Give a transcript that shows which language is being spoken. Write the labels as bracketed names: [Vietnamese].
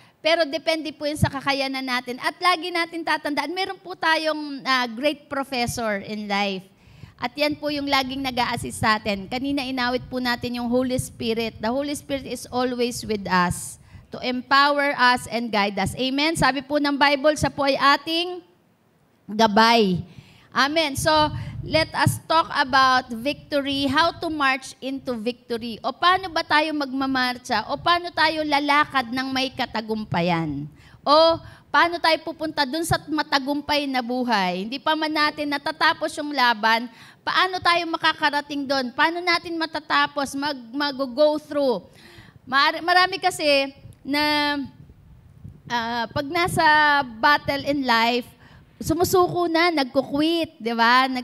[Filipino] Pero depende po yun sa kakayanan natin. At lagi natin tatandaan, meron po tayong [English] great professor in life. [Filipino] At yan po yung laging nag-a-assist sa atin. Kanina inawit po natin yung Holy Spirit. [English] The Holy Spirit is always with us to empower us and guide us. Amen? [Filipino] Sabi po ng Bible, siya po ay ating gabay. [English] Amen. So, let us talk about victory, how to march into victory. [Filipino] O paano ba tayo magmamarcha? O paano tayo lalakad ng may katagumpayan? O paano tayo pupunta dun sa matagumpay na buhay? Hindi pa man natin natatapos yung laban, paano tayo makakarating doon? Paano natin matatapos, mag-go through? Marami kasi na pag nasa [English] battle in life, [Filipino] sumusuko na, nagko-quit, di ba?